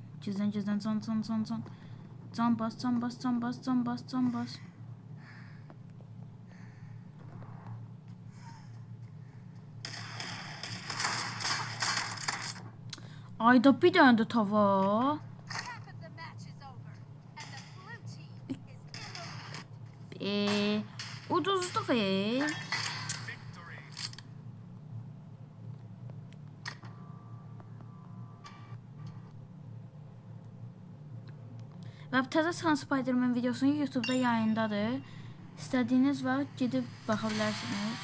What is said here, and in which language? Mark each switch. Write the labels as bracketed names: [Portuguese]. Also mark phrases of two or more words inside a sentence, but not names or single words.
[Azerbaijani] Gizlən, gizlən, can. Can bas. Ayda bir dənə də tava. [English] Half of the match is over, and the blue team is in the lead. [Azerbaijani] Uduzduq. Və təzə çıxan Spider-Man videosunu YouTube-da yayındadır. İstədiyiniz vaxt gedib baxa bilərsiniz.